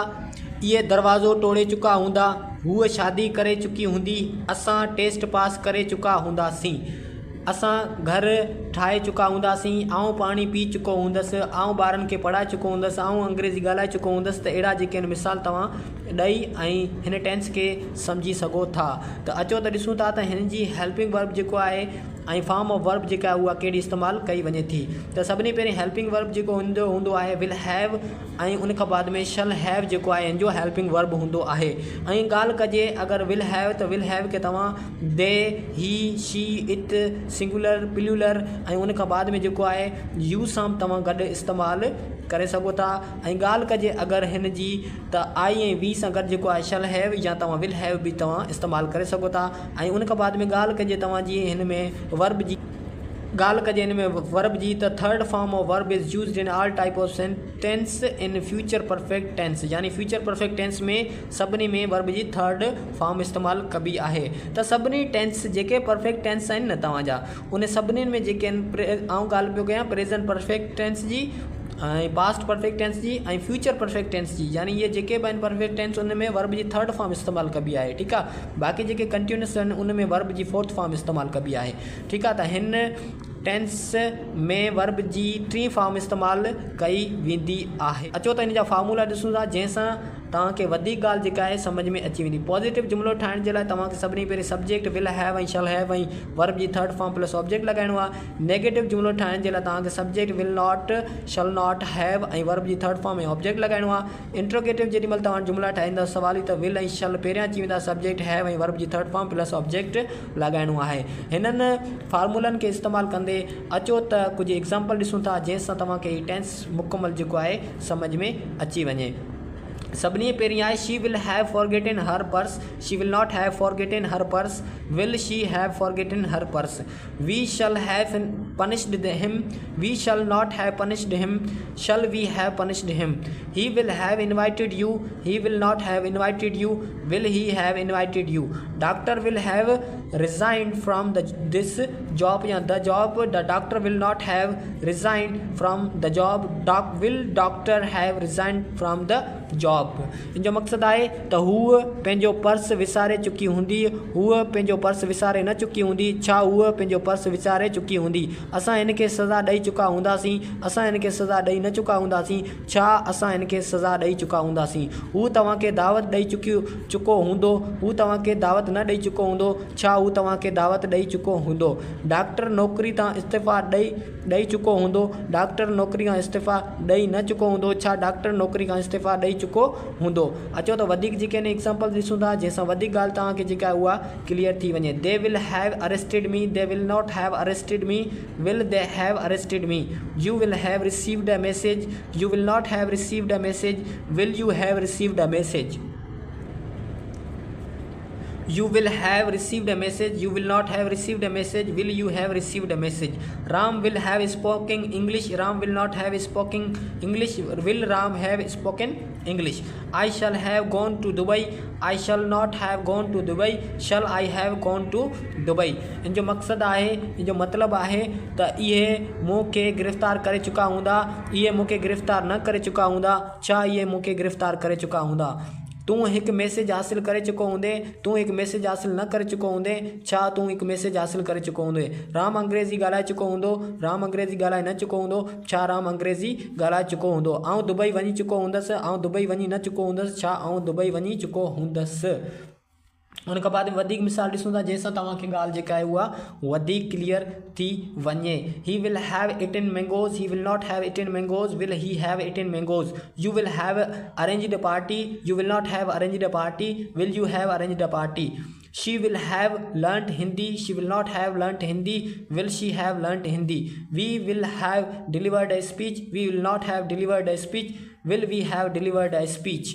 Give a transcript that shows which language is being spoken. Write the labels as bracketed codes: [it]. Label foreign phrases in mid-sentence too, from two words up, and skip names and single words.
[sd] इहे दरवाज़ो तोड़े चुका हूंदा, हूअ शादी करे चुकी हूंदी, असां टेस्ट पास करे चुका हूंदासीं, असां घर ठाहे चुका हूंदासीं, आउं पाणी पी चुको हूंदसि, आउं ॿारनि खे पढ़ाए चुको हूंदसि, आउं अंग्रेज़ी ॻाल्हाए चुको हूंदसि। त अहिड़ा जेके आहिनि मिसाल तव्हां ॾेई ऐं हिन टेंस खे सम्झी सघो था। त अचो त ॾिसूं था त हिन जी [en] helping verb [sd] जेको आहे ऐं [en] form of verb [sd] जेका आहे उहा कहिड़ी इस्तेमालु कई वञे थी। त सभिनी पहिरीं [en] helping verb [sd] जेको हूंदो आहे [en] will have, [sd] ऐं उन खां बाद में [en] shall have [sd] जेको आहे हिन जो [en] helping verb [sd] हूंदो आहे। ऐं ॻाल्हि कजे अगरि [en] will have [sd] त [en] will have [sd] खे तव्हां [en] they, he, she, it, singular, [sd] प्लूरल ऐं उन खां बाद में जेको आहे यू सां तव्हां गॾु इस्तेमालु करे सघो था। ऐं ॻाल्हि कजे अगरि हिन जी त आई ऐं वी सां गॾु जेको आहे शल हैव या तव्हां विल हैव बि तव्हां इस्तेमालु करे सघो था। ऐं उन खां बाद में ॻाल्हि कजे तव्हांजी हिन में वर्ब जी ॻाल्हि कजे हिन में वर्ब जी त [en] third form of verb is used in all type of sentence in future perfect tense, [sd] यानी [en] future perfect tense [sd] में सभिनी में वर्ब जी [en] third form [sd] इस्तेमालु कबी आहे। त सभिनी टेंस जेके [en] perfect tense [sd] आहिनि न तव्हांजा, उन सभिनीनि में जेके आहिनि आउं ॻाल्हि पियो कयां [en] present perfect tense [sd] जी ऐं [en] past perfect tense [sd] जी ऐं [en] future perfect tense [sd] जी, यानी इहे जेके बि आहिनि [en] perfect tense [sd] उन में वर्ब जी [en] third form [sd] इस्तेमालु कबी आहे। ठीकु आहे। बाक़ी जेके कंटिन्यूस आहिनि उन में वर्ब जी [en] fourth form [sd] इस्तेमालु कबी आहे। ठीकु आहे। त हिन टेंस में वर्ब जी [en] T form [sd] इस्तेमालु कई वेंदी आहे। अचो त हिन जा फार्मूला ॾिसूं था जंहिंसां तव्हांखे वधीक ॻाल्हि जेका आहे सम्झ में अची वेंदी। पॉज़िटिव जुमिलो ठाहिण जे लाइ तव्हांखे सभिनी पहिरीं [en] subject will have [sd] ऐं [en] shall have [sd] ऐं वर्ब जी [en] third form plus object [sd] लॻाइणो आहे। नेगेटिव जुमिलो ठाहिण जे लाइ तव्हांखे [en] subject will not, shall not, have [sd] ऐं वर्ब जी [en] third form [sd] ऐं ऑब्जेक्ट लॻाइणो आहे। इंट्रोगेटिव जेॾीमहिल तव्हां जुमिला ठाहींदा सवाली त विल ऐं शल पहिरियां अची वेंदा, [en] subject have [sd] ऐं वर्ब जी [en] third form plus object [sd] लॻाइणो आहे। हिननि फार्मूलनि खे इस्तेमालु कंदे अचो त कुझु एग्ज़ाम्पल ॾिसूं था जंहिंसां तव्हांखे हीउ टेंस मुकमल जेको आहे सम्झ में अची वञे। सभिनी पहिरीं आहे [en] she will have forgotten her purse, she will not have forgotten her purse, will she have forgotten her purse, we shall have punished him, we shall not have punished him, shall we have punished him, he will have invited you, he will not have invited you, will he have invited you, doctor will have resigned from this job या the job, the doctor will not have resigned from the job, will doctor have resigned from the job, विल डॉक्टर हैव रिजाइंड फ्रॉम द जॉब। [sd] इन जो मक़सदु आहे त हूअ पंहिंजो पर्स विसारे चुकी हूंदी, हूअ पंहिंजो पर्स विसारे न चुकी हूंदी, छा हूअ पंहिंजो पर्स विसारे चुकी हूंदी, असां हिन खे सज़ा ॾेई चुका हूंदासीं, असां हिन खे सज़ा ॾेई न चुका हूंदासीं, छा असां हिन खे सज़ा ॾेई चुका हूंदासीं, हू तव्हांखे दावत ॾेई चुको हूंदो, हू तव्हांखे दावत न ॾेई चुको हूंदो, छा हू तव्हांखे दावत ॾेई चुको हूंदो, डॉक्टर नौकिरी तां इस्तीफ़ा ॾेई चुको हूंदो, डॉक्टर नौकिरी खां इस्तीफ़ा ॾेई न चुको हूंदो, छा डॉक्टर नौकिरी खां इस्तीफ़ा ॾेई चुको हूंदो। अचो त वधीक जेके आहिनि एग्ज़ाम्पल ॾिसूं था जंहिंसां वधीक ॻाल्हि तव्हांखे जेका आहे उहा क्लियर थी वञे। [en] they will have arrested me, they will not have arrested me, will they have arrested me, you will have received a message, you will not have received a message, will you have received a message, यू विल नॉट हैव रिसीव्ड अ मैसेज, विल यू हैव रिसीव्ड अ मैसेज, you will have received a message, you will not have received a message, will you have received a message, Ram will have spoken English, Ram will not have spoken English, will Ram have spoken English, I shall have gone to Dubai, I shall not have gone to Dubai, shall I have gone to Dubai। [sd] इन जो मक़सदु आहे, इन जो मतिलबु आहे त इहे मूंखे गिरफ़्तार करे चुका हूंदा, इहे मूंखे गिरफ़्तार न करे चुका हूंदा, छा इहे मूंखे गिरफ़्तार करे चुका हूंदा, तूं हिकु मैसेज हासिल करे चुको हूंदे, तूं हिकु मैसेज हासिल न करे चुको हूंदे, छा तूं हिकु मैसेज हासिल करे चुको हूंदे, राम अंग्रेज़ी ॻाल्हाए चुको हूंदो, राम अंग्रेज़ी ॻाल्हाए न चुको हूंदो, छा राम अंग्रेज़ी ॻाल्हाए चुको हूंदो, आउं दुबई वञी चुको हूंदसि, आउं दुबई वञी न चुको हूंदसि, छा आउं दुबई वञी चुको हूंदसि। उन खां बाद वधीक मिसाल ॾिसूं था जंहिंसां तव्हांखे ॻाल्हि जेका आहे उहा वधीक क्लियर थी वञे। [en] he will have eaten mangoes, he will not have eaten mangoes, will he have eaten mangoes, you will have arranged a party, you will not have arranged a party, will you have arranged a party, she will have learnt Hindi, she will not have learnt Hindi, will she have learnt Hindi, we will have delivered a speech, we will not have delivered a speech, will we have delivered a speech।